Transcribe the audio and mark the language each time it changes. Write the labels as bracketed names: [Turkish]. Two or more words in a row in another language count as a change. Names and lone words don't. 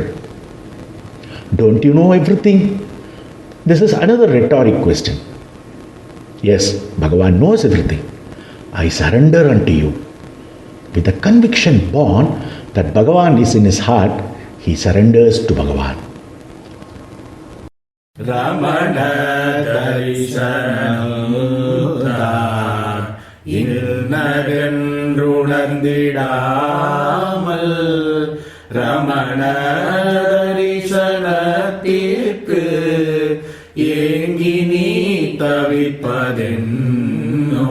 [English] Don't you know everything? This is another rhetoric question. Yes, Bhagavan knows everything. I surrender unto you. With the conviction born that Bhagavan is in his heart, he surrenders to Bhagavan. [Tamil] Ramana darshanam இன்னதென்றுணர்ந்திடாமல் ரமண தரிசனத்திற்கு ஏங்கி நீ தவிப்பதென்னோ.